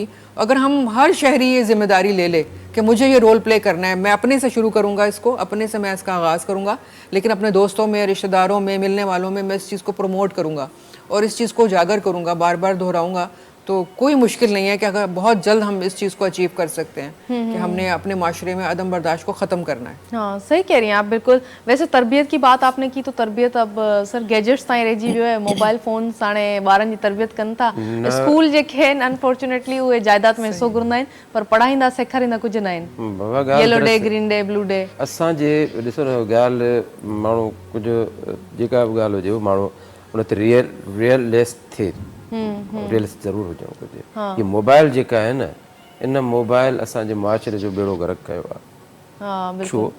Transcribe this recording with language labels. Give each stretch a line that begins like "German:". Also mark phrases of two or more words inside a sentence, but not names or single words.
Urdu: اگر ہم ہر شہری یہ ذمہ داری لے لے کہ مجھے یہ
English: role play
Urdu: کرنا ہے، میں اپنے سے شروع کروں گا اس کو، اپنے سے میں اس کا آغاز کروں گا، لیکن اپنے دوستوں میں، رشتہ داروں میں، ملنے والوں میں میں اس چیز کو پروموٹ کروں گا اور اس چیز کو اجاگر کروں گا، بار بار دہراؤں گا، تو کوئی مشکل نہیں ہے کہ اگر بہت جلد ہم اس چیز کو اچیو کر سکتے ہیں کہ ہم نے اپنے معاشرے میں عدم برداشت کو ختم کرنا ہے. ہاں صحیح کہہ رہی ہیں آپ بالکل.
Sindhi: वैसे तरबियत की बात आपने की, तो तरबियत अब सर गैजेट्स ताईं रहिजी वियो है,
English: mobile phone
Sindhi: हाणे ॿारनि जी तरबियत कनि था। स्कूल जेके आहिनि अनफॉर्चुनेटली उहे जायदाद में हिसो घुरंदा आहिनि, पर पढ़ाईंदा सेखारींदा कुझु न आहिनि।
English: Yellow day, green day, blue day.
Sindhi: असांजे ॾिसो न ॻाल्हि माण्हू कुझु जेका बि ॻाल्हि हुजे माण्हू उन ते रियलिस्ट थिए, रियलिस्ट ज़रूरु हुजणु घुरिजे। हीअ मोबाइल जेका आहे न, इन मोबाइल असांजे मुआशरे जो बेड़ो गर्क कयो आहे।
Urdu: ہاں
Sindhi: छो
Urdu: بالکل.